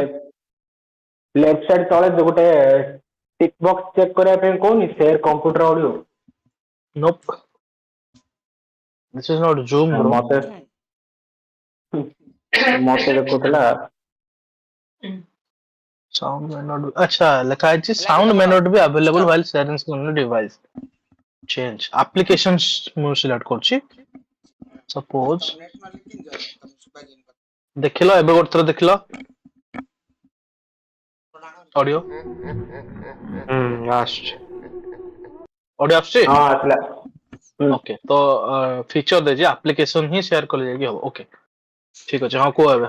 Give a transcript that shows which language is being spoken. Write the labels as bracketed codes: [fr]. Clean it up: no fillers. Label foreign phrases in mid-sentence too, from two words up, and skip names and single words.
[en] left side [or] ତଳେ ଗୋଟେ [en] tick box check [or] କରିବା ପାଇଁ କହୁନି [en] share computer audio. nope this is not zoom bro. [or] ମତେ ଦେଖୁଥିଲା। [en] Sound may not be, [hi] अच्छा लिखा है [en] sound may not be available while sharing on device. Change applications [or] ମୁଁ select କରୁଛି. Suppose ଦେଖିଲ ଏବେ ଗୋଟେ ଥର ଦେଖିଲ ଅଡିଓ ଆସୁଛି। ଅଡିଓ ଆସୁଛି ହଁ ଆସିଲା। ଓକେ ତ ଫିଚର ଦେଇଛି ଆପ୍ଲିକେସନ ହିଁ ସେୟାର କଲେ ଯାଇକି ହବ ଓକେ ଠିକ ଅଛି ହଁ କୁହ ଏବେ